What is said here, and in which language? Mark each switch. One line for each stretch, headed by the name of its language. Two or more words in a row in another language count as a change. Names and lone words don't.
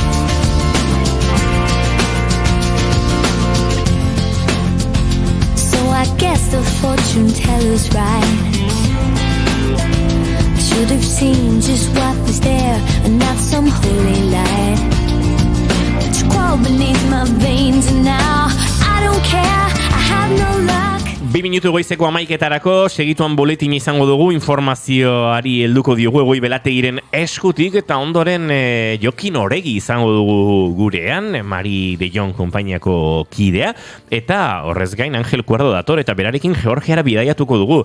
English: So I guess the fortune teller's right. Should have seen just what was there and not some holy light. It's crawled beneath my veins and now I don't care, I have no luck.
Basque: 2 minutu goizeko 11:00 segituan boletin izango dugu, informazioari helduko diogu Egoi Belategiren eskutik, eta ondoren Jokin Oregi izango dugu gurean, Mari de Jong konpainiako kidea, eta horrez gain Angel Cuerdo dator, eta berarekin Georgiara bidaiatuko dugu.